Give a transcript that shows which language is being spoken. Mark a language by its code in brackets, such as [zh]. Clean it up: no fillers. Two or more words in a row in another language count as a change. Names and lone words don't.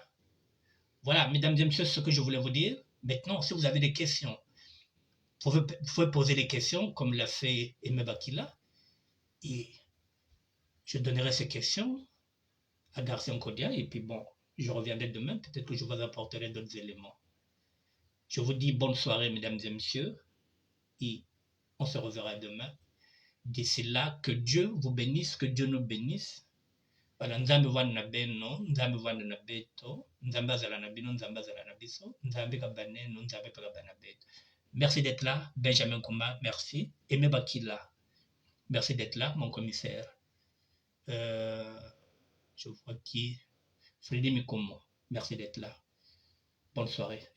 [fr] Voilà, mesdames et messieurs, ce que je voulais vous dire. Maintenant, si vous avez des questions, vous pouvez poser des questions comme l'a fait Aimé Bakila et je donnerai ces questions à Garcia Nkodia et puis bon, je reviendrai demain, peut-être que je vous apporterai d'autres éléments. Je vous dis bonne soirée, mesdames et messieurs, et on se reverra demain. D'ici là, que Dieu vous bénisse, que Dieu nous bénisse. [kg] Voilà, nzambe vwana na beno, nzambe vwana na beto, [ln] nzambe azala na bino, nzambe azala na biso, [kg] nzambe kabaneno, nzambe pe kabana beto. [fr] Merci d'être là, Benjamin Kouma, merci. Aimé Bakila, merci d'être là, mon commissaire. Je vois qui Freddy Mikomo, merci d'être là. Bonne soirée.